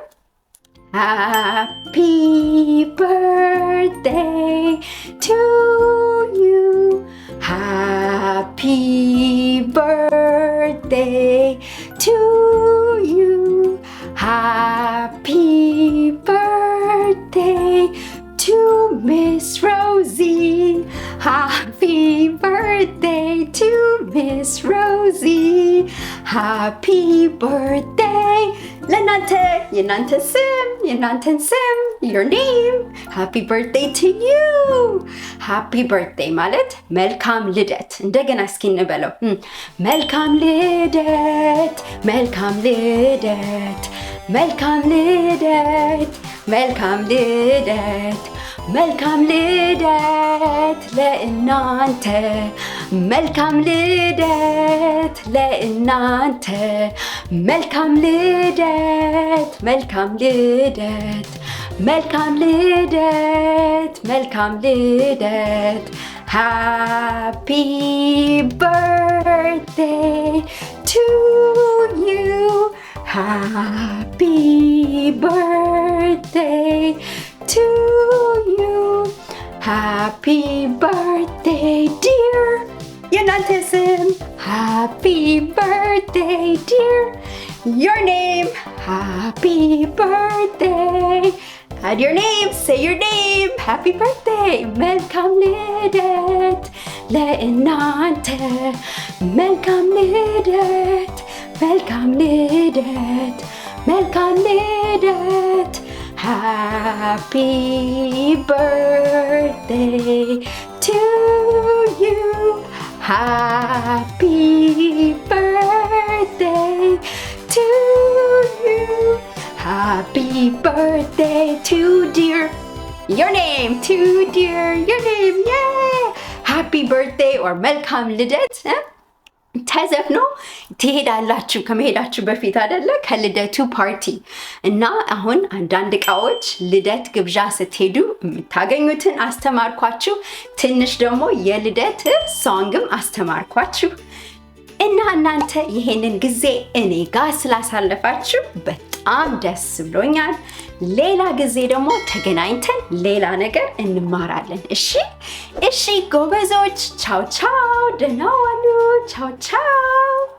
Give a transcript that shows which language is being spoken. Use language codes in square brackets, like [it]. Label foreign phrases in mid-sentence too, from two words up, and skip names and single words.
[en] Happy birthday to you, happy birthday to you፣ Happy birthday to Miss Rosie, happy birthday to Miss Rosie, happy birthday [am] ለእናንተ የእናንተን ስም [en] your name, happy birthday to you. happy birthday [am] ማለት መልካም ልደት። እንደገና እስኪ እንበለው። መልካም ልደት፣ መልካም ልደት፣ መልካም ልደት፣ መልካም ልደት፣ መልካም ልደት ለእናንተ፣ መልካም ልደት ለእናንተ፣ መልካም ልደት፣ መልካም ልደት፣ መልካም ልደት፣ መልካም ልደት። [en] Happy birthday to you. Happy birthday to you. Happy birthday, dear. [am] የእናንተ ስም [en] Happy birthday, dear. Your name Happy birthday. Add your name, say your name. Happy birthday. [am] መልካም ልደት ለእናንተ፣ መልካም ልደት፣ መልካም ልደት፣ መልካም ልደት። [en] Happy birthday to you. Happy birthday to you. Happy birthday to dear. Your name, to dear. Your name, yeah. Happy birthday or [am] መልካም ልደት ተዘፍኖ ትሄዳላችሁ ከመሄዳችሁ በፊት አይደለ? ከልደቱ ፓርቲ እና አሁን አንዳንድ እቃዎች ልደት ግብዣ ስትሄዱ የምታገኙትን አስተማርኳችሁ። ትንሽ ደግሞ የልደት ሶንግም አስተማርኳችሁ እና እናንተ ይሄንን ጊዜ እኔ ጋር ስላሳለፋችሁ በጣም ደስ ብሎኛል። ሌላ ጊዜ ደግሞ ተገናኝተን ሌላ ነገር እንማራለን። እሺ ጎበዞች፣ ቻው ቻው፣ ደህና ዋሉ። ቻው ቻው።